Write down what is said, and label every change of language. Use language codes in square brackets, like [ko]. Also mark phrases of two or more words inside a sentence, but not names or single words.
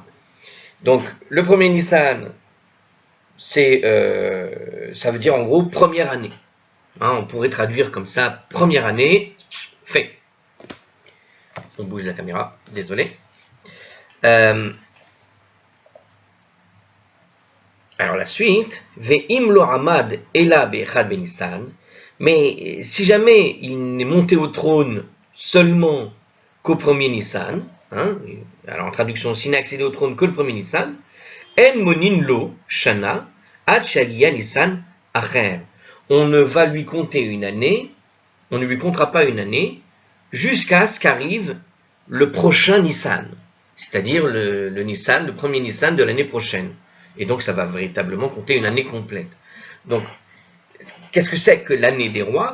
[fr] Donc, le premier Nissan, ça veut dire en gros première année. On pourrait traduire comme ça, première année, fait. On bouge la caméra, désolé. Alors la suite, [he] ואם לא עמד אלא באחד בניסן, [fr] mais si jamais il n'est monté au trône seulement qu'au premier Nissan, alors en traduction, s'il n'a accédé au trône que le premier Nissan, [he] אין מונין לו שנה עד שיגיע ניסן אחר. [fr] On ne va lui compter une année, on ne lui comptera pas une année, jusqu'à ce qu'arrive le prochain Nissan, c'est-à-dire le Nissan, le premier Nissan de l'année prochaine. Et donc, ça va véritablement compter une année complète. Donc, qu'est-ce que c'est que l'année des rois ?